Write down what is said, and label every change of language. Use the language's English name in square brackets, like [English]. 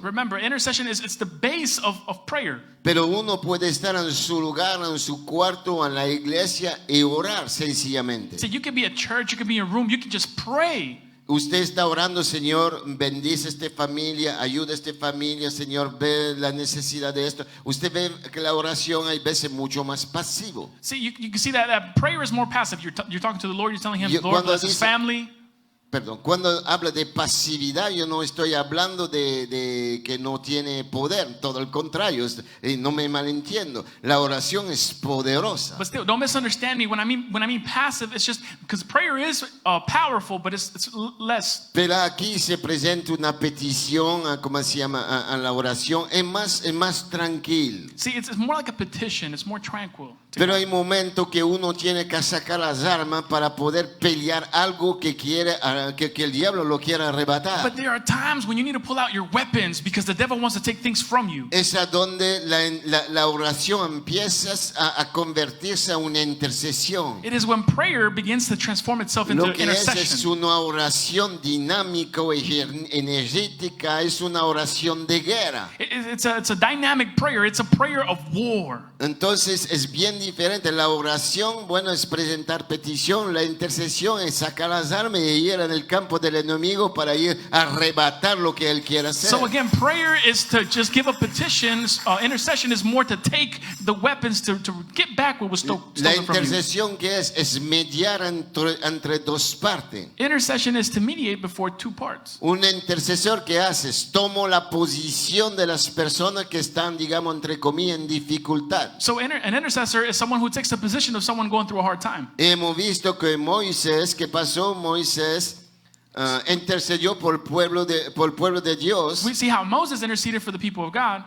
[English] Remember, intercession it's the base of prayer. [Spanish] Pero uno puede estar en su lugar, en su cuarto, en la iglesia y orar sencillamente. [English] So you could be at church, you could be in a room, you could just pray. [Spanish] Usted está orando, Señor, bendice esta familia, ayuda a esta familia, Señor, ve la necesidad de esto. Usted ve que la oración hay veces mucho más pasivo. [English] See, you can see that prayer is more passive. You're talking to the Lord, you're telling him, Lord, bless his family. [Spanish] Perdón, cuando habla de pasividad, yo no estoy hablando de que no tiene poder, todo el contrario, no me malentiendo. La oración es poderosa. [English] But still, don't misunderstand me. When I mean passive, it's just because prayer is powerful, but it's less. [Spanish] Pero aquí se presenta una petición, ¿cómo se llama? A la oración, es más tranquilo. [English] See, it's more like a petition. It's more tranquil. [Spanish] Pero hay momentos que uno tiene que sacar las armas para poder pelear algo que quiere, que el diablo lo quiere arrebatar. [English] But there are times when you need to pull out your weapons because the devil wants to take things from you. [Spanish] Es a donde la oración empieza a convertirse en una intercesión. [English] It is when prayer begins to transform itself into [Spanish] Lo que es [English] intercession. [Spanish] una oración dinámica o energética, es una oración de guerra. [English] It's a dynamic prayer. It's a prayer of war. [Spanish] Entonces es bien diferente. La oración, bueno, es presentar petición. La intercesión es sacar las armas y ir en el campo del enemigo para ir a arrebatar lo que él quiere hacer. [English] So again, prayer is to just give up petitions. Intercession is more to take the weapons to get back what was stolen [Spanish] La [English] from you. [Spanish] intercesión que es mediar entre dos partes. [English] Intercession is to mediate before two parts. [Spanish] Un intercesor que hace, tomo la posición de las personas que están, digamos, entre comillas, en dificultad. [English] So an intercessor is someone who takes the position of someone going through a hard time. [Spanish] Hemos visto que Moisés, ¿qué pasó? Moisés intercedió por el pueblo de Dios [English] We see how Moses interceded for the people of God